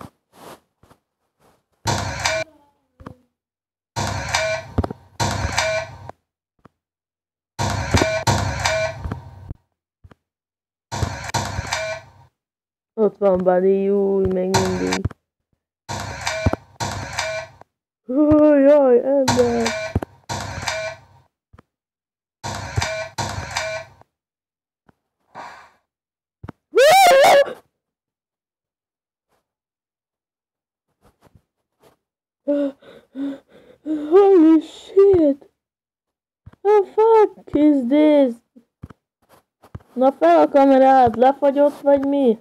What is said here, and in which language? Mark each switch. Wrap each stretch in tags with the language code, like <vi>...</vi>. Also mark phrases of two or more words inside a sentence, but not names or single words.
<hu>Ott van Buddy, új, még mindig. Jaj, ember.</hu> <en>Holy shit! The fuck is this?</en> <hu>Na fel a kamerát, lefagyott vagy mi?</hu>